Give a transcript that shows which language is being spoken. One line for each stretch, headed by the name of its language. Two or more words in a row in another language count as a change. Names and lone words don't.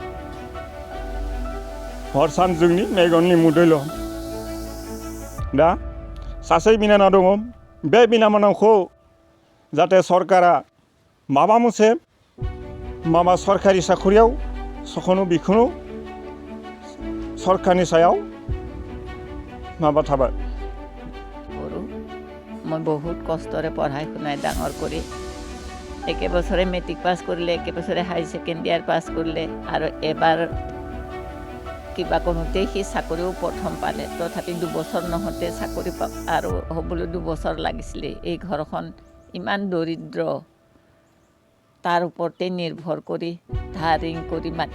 Bodo: हर सान जोंनि मेगननि मुदैल' दा सासे बिनानाव दङ बे बिनानावखौ जाहाथे सरकारा माबा मोनसे माबा सरकारि साखरियाव सखनो बिखौनो सरकारनि सायाव माबा थाबाय
Assamese: মই বহুত কষ্টৰে পঢ়াই শুনাই ডাঙৰ কৰি একে বছৰে মেট্ৰিক পাছ কৰিলে একে বছৰে হাই সেকেন্ড ইয়াৰ পাছ কৰিলে আৰু এবাৰ কিবা কোনোতেই সি চাকৰিও প্ৰথম পালে তথাপি 2 বছৰ নহওঁতে চাকৰি আৰু হ'বলৈ 2 বছৰ লাগিছিলে এই ঘৰখন ইমান দৰিদ্ৰ তাৰ ওপৰতে নিৰ্ভৰ কৰি ধাৰিং কৰি মাটি